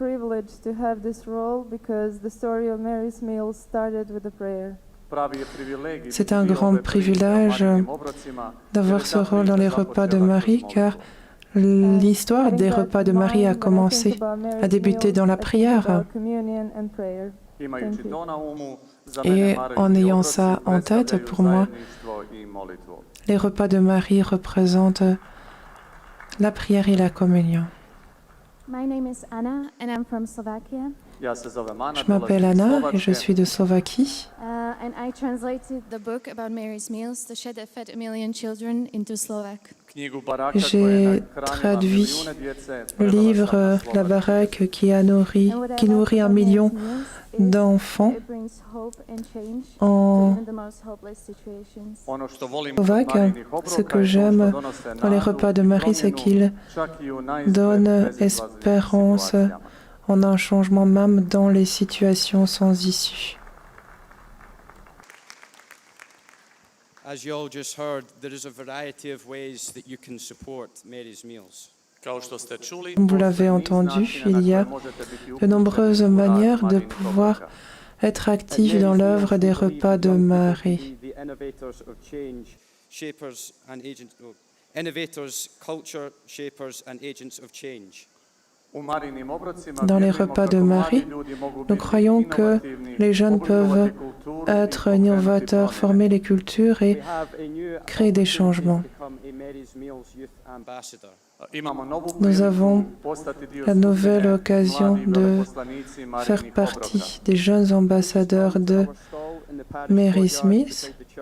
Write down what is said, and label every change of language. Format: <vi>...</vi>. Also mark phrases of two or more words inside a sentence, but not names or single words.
<fr>C'est un grand privilège d'avoir ce rôle dans les repas de Marie, car l'histoire des repas de Marie a commencé, a débuté dans la prière. Et en ayant ça en tête, pour moi, les repas de Marie représentent La prière et la communion.</fr> <en>My name is Anna and I'm from Slovakia.</en> <hr>Ja se zovem Ana,</hr> <fr>Je m'appelle</fr> <hr>dolazim iz</hr> <fr>Anna et</fr> <hr>Slovačke.</hr> <fr>je suis de Slovaquie.</fr> <en>And I translated the book about Mary's Meals, the shed that fed a million children, into Slovak.</en> <hr>Knjigu Baraka koja je</hr> <fr>J'ai</fr> <hr>nahranila</hr> <fr>traduit</fr> <hr>milijune djece,</hr> <fr>le</fr> <hr>prevela sam</hr> <fr>livre</fr> <hr>na</hr> <fr>La</fr> <hr>slovački.</hr> <fr>baraque</fr> <en>And what I</en> <fr>qui</fr> <en>love</en> <fr>nourrit un</fr> <en>about</en> <fr>million</fr> <en>Mary's Meals is</en> <fr>d'enfants</fr> <en>it brings hope and change</en> <fr>en</fr> <en>to even the most hopeless situations.</en> <hr>Ono što volim kod</hr> <fr>slovaque.</fr> <hr>Marijinih</hr> <fr>Ce</fr> <hr>obroka</hr> <fr>que</fr> <hr>je to što</hr> <fr>j'aime</fr> <hr>donose</hr> <fr>dans les</fr> <hr>nadu</hr> <fr>repas de</fr> <hr>i</hr> <fr>Marie, c'est</fr> <hr>promjenu</hr> <fr>qu'ils</fr> <hr>čak i u najizgled</hr> <fr>donnent</fr> <hr>bezizlaznim</hr> <fr>espérance</fr> <hr>situacijama.</hr> <fr>en un changement même dans les situations sans issue.</fr> <en>As you all just heard, there is a variety of ways that you can support Mary's Meals.</en> <hr>Kao što ste čuli,</hr> <fr>Comme vous l'avez entendu, il y a de nombreuses manières de pouvoir être actif dans l'œuvre des repas de Marie.</fr> <en>The innovators of change, shapers and agents, innovators, culture shapers and agents of change.</en> <fr>Dans les repas de Marie, nous croyons que les jeunes peuvent être innovateurs, former les cultures et créer des changements. Nous avons la nouvelle occasion de faire partie des jeunes ambassadeurs de Mary's Meals.</fr>